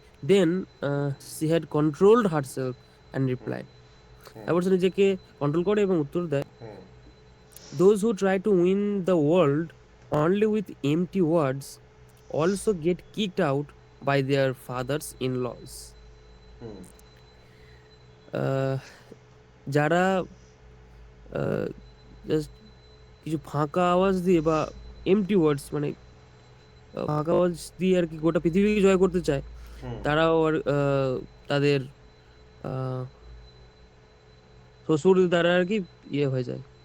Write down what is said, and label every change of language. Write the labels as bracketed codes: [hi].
[en] Then she had controlled herself and replied. [bn] তারপর সে নিজেকে control করে এবং উত্তর দেয়, [en] Those who try to win the world only with empty words also get kicked out by their fathers-in-laws. Hmm [bn] আহ, যারা just কিছু ফাঁকা আওয়াজ দিয়ে বা এমটি ওয়ার্ডস মানে ফাঁকা আওয়াজ দিয়ে আর কি গোটা পৃথিবীকে জয় করতে চায়, হুম তারাও আর তাদের আহ, শ্বশুর দ্বারা আর কি ইয়ে হয়ে যায়,